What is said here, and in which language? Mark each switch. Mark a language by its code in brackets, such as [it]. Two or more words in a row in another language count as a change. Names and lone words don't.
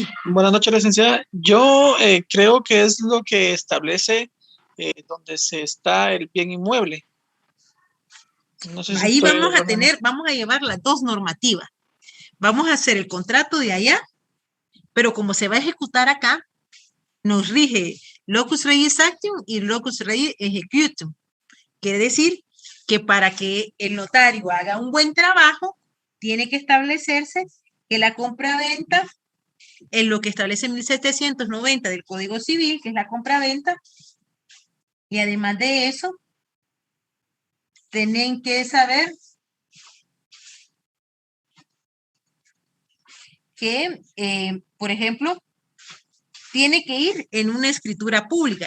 [es] Buenas noches, licenciada. Yo creo que es lo que establece donde se está el bien inmueble. No sé si ahí estoy vamos a erróneo. vamos a llevar las dos normativas. Vamos a hacer el contrato de allá, pero como se va a ejecutar acá, nos rige [la] locus regis actium [es] y [la] locus regis executum. [es] Quiere decir que para que el notario haga un buen trabajo, tiene que establecerse que la compra-venta, en lo que establece 1790 del Código Civil, que es la compra-venta, y además de eso, tienen que saber que, por ejemplo, tiene que ir en una escritura pública.